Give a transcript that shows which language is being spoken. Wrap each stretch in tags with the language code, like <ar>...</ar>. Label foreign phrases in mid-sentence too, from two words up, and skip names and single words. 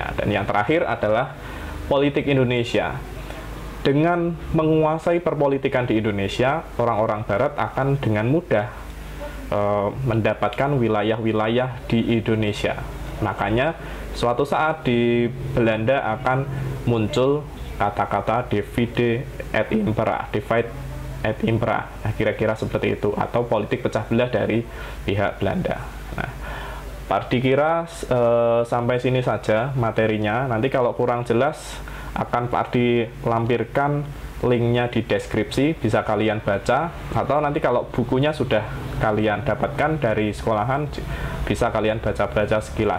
<id>Dan yang terakhir adalah politik Indonesia. Dengan menguasai perpolitikan di Indonesia, orang-orang Barat akan dengan mudah mendapatkan wilayah-wilayah di Indonesia. Makanya suatu saat di Belanda akan muncul kata-kata</id> <la>divide et impera, divide et impera.</la> <id>Nah, kira-kira seperti itu, atau politik pecah belah dari pihak Belanda. Nah, dikira sampai sini saja materinya. Nanti kalau kurang jelas akan Pardi lampirkan linknya di deskripsi, bisa kalian baca, atau nanti kalau bukunya sudah kalian dapatkan dari sekolahan, bisa kalian baca-baca sekilas.</id>